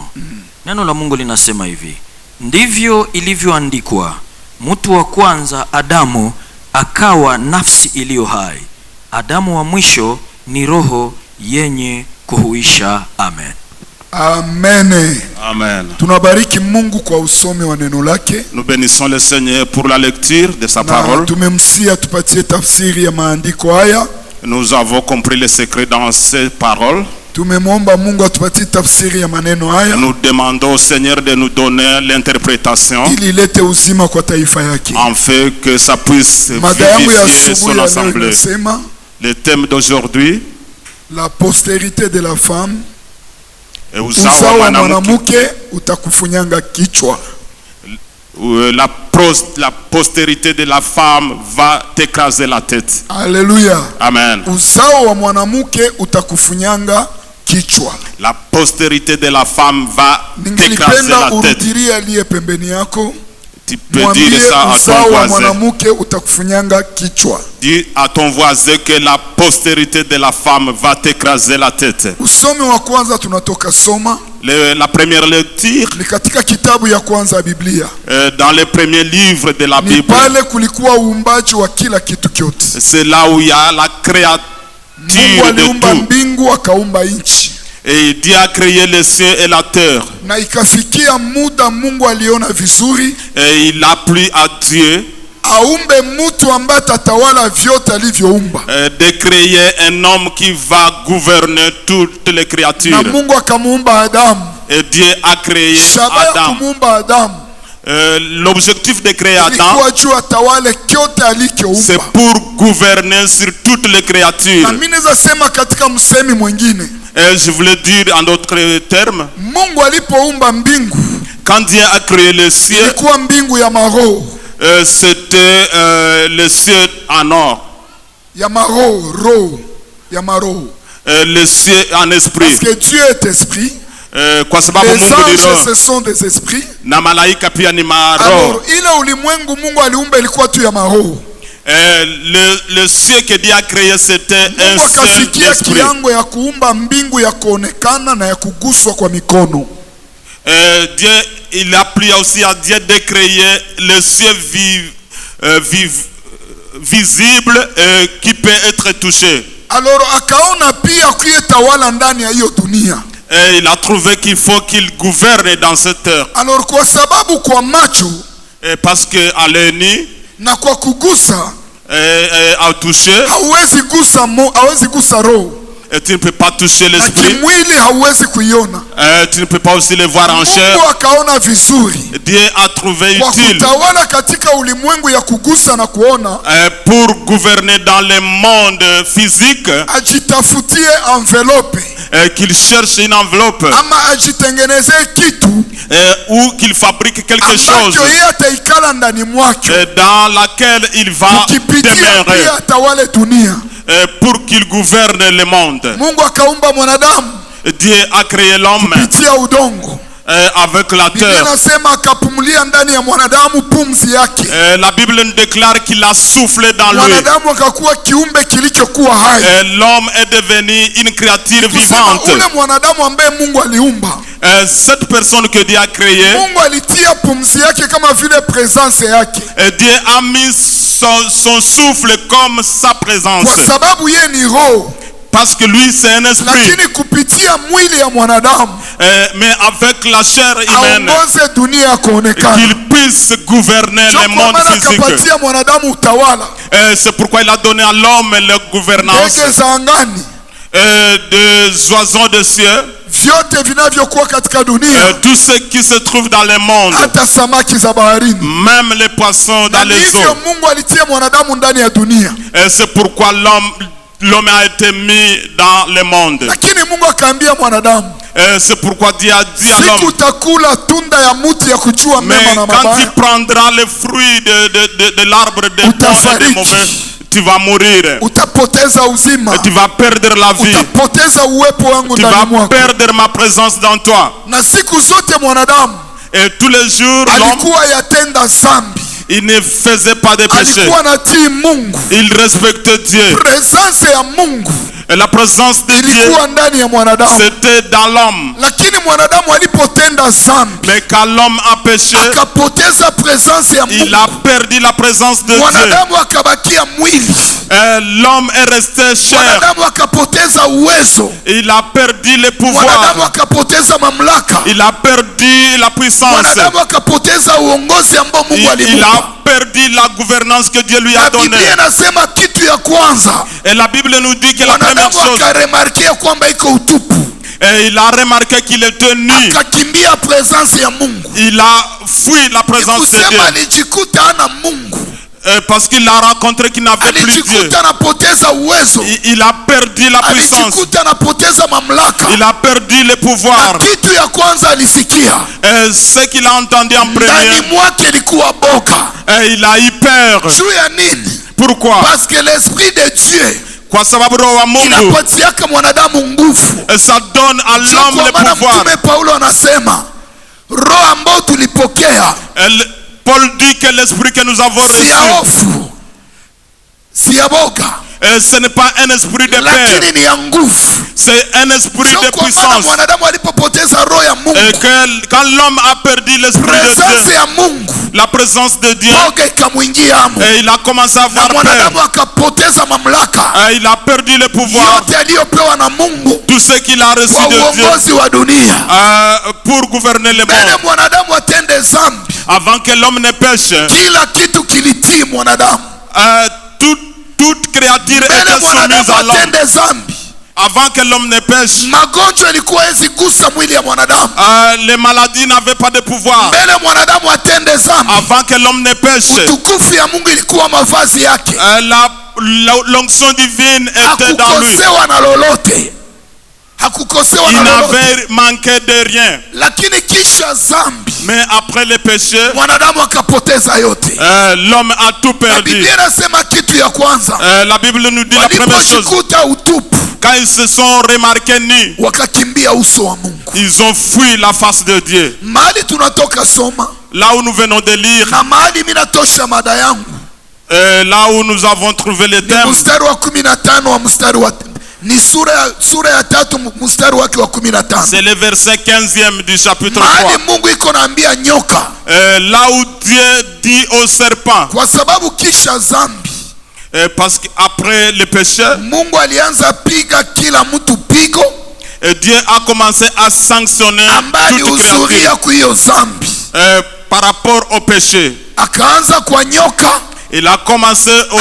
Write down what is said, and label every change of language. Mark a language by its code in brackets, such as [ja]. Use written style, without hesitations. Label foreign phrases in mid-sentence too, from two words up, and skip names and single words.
[sw] Neno la Mungu linasema hivi, ndivyo ilivyoandikwa, mtu wa kwanza Adamu akawa nafsi iliyo hai, Adamu wa mwisho ni roho yenye kuhuisha. Amen. Amen. Amen. Tunabariki Mungu kwa usomi wa neno lake. [fr] Nous bénissons le Seigneur pour la lecture de sa parole. [sw] Tumemsia tupatie tafsiri ya maandiko haya. [fr] Nous avons compris le secret dans ces paroles. [sw] Tumemwomba Mungu atupatie tafsiri ya maneno haya. [fr] Nous demandons au Seigneur de nous donner l'interprétation [sw] Ili ilete uzima kwa taifa yake. [fr] afin que ça puisse [sw] Mada yangu ya [fr] vivifier [sw] asubuhi [fr] son [sw] ya leo [fr] assemblée. [sw] inasema [fr] Le thème d'aujourd'hui, la postérité de la femme, [sw] uzao uzao wa wa mwanamke, mwanamke utakufunyanga kichwa. [fr] la postérité de la femme va t'écraser la tête. [sw] Haleluya. Amen. Uzao wa mwanamke utakufunyanga kichwa. [fr] La postérité de la femme va t'écraser [sw] Ningelipenda [fr] la tête. [sw] urudirie aliye pembeni yako. [fr] Tu peux [sw] Mwambie [fr] dire ça à [sw] uzao [fr] ton [sw] wa [fr] voisin. [sw] mwanamke utakufunyanga kichwa. [fr] Dis à ton voisin que la postérité de la femme va t'écraser la tête. [sw] Usomi wa kwanza tunatoka soma [fr] La première lecture [sw] ni katika kitabu ya kwanza ya Biblia. [fr] dans les premiers livres de la [sw] Ni [fr] Bible. [sw] pale kulikuwa uumbaji wa kila kitu kyote. [fr] C'est là où il y a la [sw] Mungu [fr] créature de [sw] aliumba [fr] tout. [sw] mbingu akaumba nchi. [fr] Et Dieu a créé les cieux et la terre. [sw] Na ikafikia muda Mungu aliona vizuri [fr] Et il a plu à Dieu [sw] aumbe mtu ambaye tatawala vyote alivyoumba. [fr] de créer un homme qui va gouverner toutes les [sw] Na [fr] créatures. [sw] Mungu akamuumba Adamu. [fr] Et Dieu a créé [sw] Shabaha ya [fr] Adam. [sw] kumuumba Adamu [fr] L'objectif de créer Adam, [sw] ilikuwa juu atawale kyote alichoumba. [fr] c'est pour gouverner sur toutes les [sw] Na [fr] créatures. [sw] mimi naweza sema katika msemi mwingine, [fr] Et je voulais dire en d'autres termes, [sw] Mungu alipoumba mbingu [fr] quand Dieu a créé les cieux, [sw] ilikuwa mbingu ya maroho, [fr] c'était les cieux en or, [sw] ya maroho, roho ya maroho. [fr] les cieux en esprit. Parce que Dieu est esprit. [sw] Kwa sababu [fr] Les [sw] Mungu ni [fr] anges [sw] roho [fr] ce sont des esprits. [sw] na malaika pia ni Alors maroho. ile ulimwengu Mungu aliumba ilikuwa tu ya maroho. [fr] Le cieux que Dieu a créé, c'était un [sw] Mungu [fr] seul [sw] akafikia [fr] esprit. [sw] kiango ya kuumba mbingu ya kuonekana na ya kuguswa kwa mikono. [fr] Dieu, il a plu aussi à Dieu de créer le ciel visible qui peut être touché. [sw] Alors akaona pia kuyetawala ndani ya hiyo dunia. [fr] Et il a trouvé qu'il faut qu'il gouverne dans cette terre. [sw] Alors kwa sababu kwa macho [fr] Parce que à l'œil nu, [sw] na kwa kugusa [fr] à toucher, [sw] hawezi gusa roho. [fr] et tu ne peux pas toucher [sw] Na [fr] l'esprit. [sw] kimwili hauwezi kuiona. [fr] Tu ne peux pas aussi le voir en chair. [sw] Mungu akaona vizuri [fr] Dieu a trouvé [sw] kwa [fr] utile [sw] kutawala katika ulimwengu ya kugusa na kuona, [fr] pour gouverner dans le monde physique, [sw] ajitafutie envelope [fr] qu'il cherche une enveloppe [sw] ama ajitengenezee kitu [fr] ou qu'il fabrique quelque chose [sw] ambacho yeye ataikala ndani mwake, [fr] dans laquelle il va [sw] kipitia [fr] demeurer [sw] pia atawale dunia. [fr] pour qu'il gouverne le monde. [sw] Mungu akaumba mwanadamu [fr] Dieu a créé l'homme [sw] kupitia udongo. [fr] avec la [sw] Biblia [fr] terre. [sw] inasema akapumulia ndani ya mwanadamu pumzi yake. [fr] La Bible nous déclare qu'il a soufflé dans lui. [sw] Mwanadamu akakuwa kiumbe kilichokuwa hai. [fr] L'homme est devenu une créature [sw] Kusema [fr] vivante. [sw] ule mwanadamu ambaye Mungu aliumba, [fr] Cette personne que Dieu a créée, [sw] Mungu alitia pumzi yake kama vile presence yake, [fr] Dieu a mis son souffle comme sa présence. [sw] kwa sababu yeye ni roho, [fr] Parce que lui c'est un esprit. [sw] lakini kupitia mwili ya mwanadamu [fr] Mais avec la chair humaine, [sw] aongoze dunia ya kuonekana. [fr] qu'il puisse gouverner [sw] Ndio [fr] le [sw] kwa [fr] monde [sw] maana [fr] physique. [sw] akapatia mwanadamu utawala. [fr] C'est pourquoi il a donné à l'homme la gouvernance [sw] Ndege za angani, [fr] des oiseaux des cieux, [sw] vyote vinavyokuwa katika dunia, [fr] tout ce qui se trouve dans le monde, [sw] hata samaki za baharini. [fr] même les poissons [sw] Na [fr] dans les [sw] hivyo [fr] eaux. [sw] Mungu alitia mwanadamu ndani ya dunia, [fr] C'est pourquoi l'homme a été mis dans le monde. [sw] lakini Mungu akaambia mwanadamu, [fr] C'est pourquoi Dieu a dit à [sw] siku [fr] l'homme, [sw] utakula tunda ya mti ya kujua [fr] mais [sw] mema na [fr] quand tu [sw] mabaya, [fr] prendras le fruit de l'arbre de bon et de [sw] Utafariki. [fr] mauvais, tu vas mourir. [sw] utapoteza uzima, [fr] Et tu vas perdre la vie. [sw] utapoteza uwepo wangu [fr] Tu [sw] ndani [fr] vas [sw] mwako. [fr] perdre ma présence dans toi. [sw] Na siku zote mwanadamu [fr] Et tous les jours, l'homme, [sw] alikuwa yatenda zambi, [fr] il ne faisait pas de péché. [sw] alikuwa natii Mungu, [fr] Il respectait Dieu. [sw] presence ya Mungu [fr] Et la présence de Dieu, [sw] ilikuwa ndani ya mwanadamu. [fr] c'était dans l'homme. [sw] Lakini mwanadamu alipotenda zambi, [fr] Mais quand l'homme a péché, [sw] akapoteza presence ya [fr] il [sw] Mungu, [fr] a perdu la présence de Dieu. [sw] mwanadamu akabakia mwili, [fr] L'homme est resté cher. [sw] mwanadamu akapoteza uwezo, [fr] Il a perdu le [sw] mwanadamu [fr] pouvoir. [sw] akapoteza mamlaka, [fr] Il a perdu la puissance. [sw] mwanadamu akapoteza uongozi ambao Mungu [fr] Il [sw] alimupa. [fr] a perdu la gouvernance que Dieu lui a donnée. [sw] Biblia inasema kitu ya kwanza, [fr] Et la Bible nous dit que la première [sw] mwanadamu [fr] chose, [sw] akaremarkia kwamba iko utupu, [fr] et il a remarqué qu'il était nu. [sw] akakimbia presence ya Mungu. [fr] Il a fui la présence de [sw] Kusema [fr] Dieu. [sw] alijikuta hana Mungu, [fr] Parce qu'il a rencontré qu'il n'avait plus Dieu. [sw] alijikuta anapoteza uwezo, [fr] Il a perdu la puissance. [sw] alijikuta anapoteza mamlaka. [fr] Il a perdu le pouvoir. [sw] Na kitu ya kwanza alisikia, [fr] Ce qu'il a entendu en [sw] ndani [fr] premier, [sw] mwake ilikuwa boga. [fr] il a eu peur. [sw] Juu ya nini? [fr] Pourquoi? Parce que l'esprit de Dieu [sw] Kwa sababu roho wa Mungu inapatiaka mwanadamu nguvu. [fr] ça donne à l'homme [sw] Kwa [fr] le [sw] maana [fr] pouvoir. [sw] Mtume Paulo anasema roho ambao tulipokea [fr] Paul dit que l'esprit que nous avons [sw] si ya [fr] reçu, [sw] hofu, si ya boga, [fr] ce n'est pas un esprit de peur, [sw] lakini ni ya nguvu. [fr] c'est un esprit de [sw] Kwa maana [fr] puissance. [sw] mwanadamu alipopoteza roho ya [fr] Et [sw] Mungu, [fr] que quand l'homme a perdu l'esprit de [sw] presence [fr] Dieu, [sw] ya Mungu, [fr] la présence de Dieu, [sw] boga ikamwingia amo, [fr] et il a commencé à [sw] na [fr] avoir [sw] mwanadamu [fr] peur. [sw] akapoteza mamlaka [fr] Il a perdu le pouvoir, [sw] yote aliyopewa na Mungu [fr] tout ce qu'il a reçu [sw] kwa [fr] de Dieu [sw] uongozi wa dunia. [fr] pour gouverner le [sw] Mbele [fr] monde. [sw] mwanadamu atende zambi, [fr] Avant que l'homme ne pêche, [sw] kila kitu kilitii mwanadamu. [fr] toute créature [sw] Mbele [fr] était soumise [sw] mwanadamu [fr] à l'homme. [sw] atende zambi, [fr] Avant que l'homme ne pêche, [sw] magonjwa ilikuwa hezi gusa mwili ya mwanadamu. [fr] les maladies n'avaient pas de pouvoir. [sw] Mbele mwanadamu atende zambi, [fr] Avant que l'homme ne pêche, [sw] utukufu ya Mungu ilikuwa mavazi yake. [fr] l'onction divine était dans lui. [sw] Hakukosewa na lolote, hakukosewa [fr] Il [sw] na lolote. [fr] n'avait manqué de rien. [sw] Lakini kisha zambi, [fr] Mais après le péché, [sw] mwanadamu akapoteza yote. [fr] l'homme a tout [sw] Na [fr] perdu. [sw] Biblia inasema kitu ya kwanza, [fr] La Bible nous dit la première chose. [sw] walipojikuta utupu, [fr] Quand ils se sont remarqués nus, [sw] wakakimbia uso wa Mungu. [fr] ils ont fui la face de Dieu. [sw] Mahali tunatoka soma [fr] Là où nous venons de lire, [sw] na mahali mimi natosha mada yangu [fr] là où nous avons trouvé les [sw] ni [fr] thèmes, [sw] mstari wa 15 wa mstari wa ni sura ya 3 mstari wake wa 15. [fr] c'est le verset 15e du chapitre 3. [sw] Mahali Mungu iko naambia nyoka, [fr] Là où Dieu dit au serpent, [sw] kwa sababu kisha zambi [fr] parce qu'après le péché, [sw] Mungu alianza piga kila mtu pigo [fr] Dieu a commencé à sanctionner [sw] ambaye [fr] toute créature [sw] uzuria kwa hiyo zambi. [fr] par rapport au péché. [sw] Akaanza kwa nyoka, [fr] Il a commencé au